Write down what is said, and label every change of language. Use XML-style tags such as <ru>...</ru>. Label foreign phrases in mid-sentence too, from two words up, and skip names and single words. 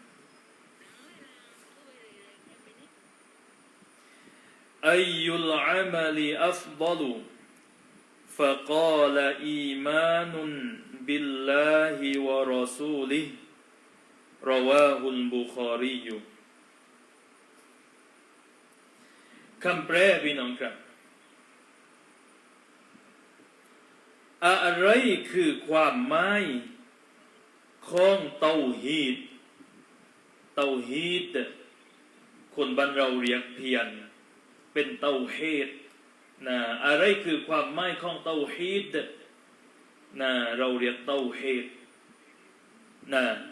<ar>أي العمل أفضل فقال إيمان بالله ورسوله رواه البخاري</ar> <th>คำแปลพี่น้องครับอะไรคือความหมายของเตาฮีดคนบ้านเราเรียกเพียนเป็นเตาฮีดนะอะไรคือความหมายของเตาฮีดนะเราเรียกเตาฮีดนะ</th>